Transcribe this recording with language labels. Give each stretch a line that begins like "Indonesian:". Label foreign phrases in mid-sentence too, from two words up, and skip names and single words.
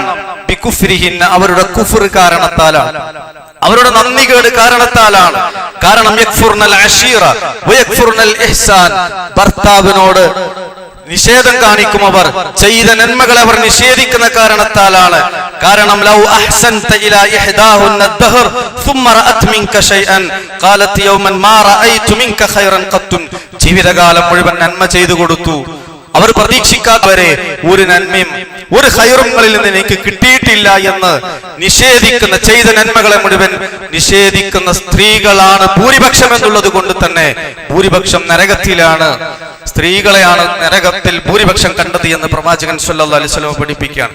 Malayalam: ബികുഫ്രിഹിന്ന, അവരുടെ കുഫ്ർ കാരണത്താലാണ്, അവരുടെ നന്ദികേട് കാരണത്താലാണ്. കാരണം
Arabic: يكفرن العشير ويكفرن الإحسان,
Malayalam: ഭർത്താവിനോട് നിഷേധം കാണിക്കും, അവർ ചെയ്ത നന്മകളെ അവർ നിഷേധിക്കുന്ന കാരണത്താലാണ്.
Arabic: കാരണം لو أحسنت إلى إحداهن الدهر ثم رأت منك شيئا قالت يوما ما رأيت منك خيرا قط,
Malayalam: ജീവിതകാലം മുഴുവൻ നന്മ ചെയ്തു കൊടുത്തു, അവർ പ്രതീക്ഷിക്കാത്തവരെ ഒരു നന്മയും ഒരു ഖൈറുകളിൽ നിന്ന് എനിക്ക് കിട്ടിയിട്ടില്ല എന്ന് നിഷേധിക്കുന്ന, ചെയ്ത നന്മകളെ മുഴുവൻ നിഷേധിക്കുന്ന സ്ത്രീകളാണ് ഭൂരിപക്ഷം എന്നുള്ളത് കൊണ്ട് തന്നെ ഭൂരിപക്ഷം നരകത്തിലാണ്, സ്ത്രീകളെയാണ് നരകത്തിൽ ഭൂരിപക്ഷം കണ്ടത് എന്ന് പ്രവാചകൻ
Arabic: صلى الله عليه وسلم
Malayalam: പഠിപ്പിക്കുകയാണ്.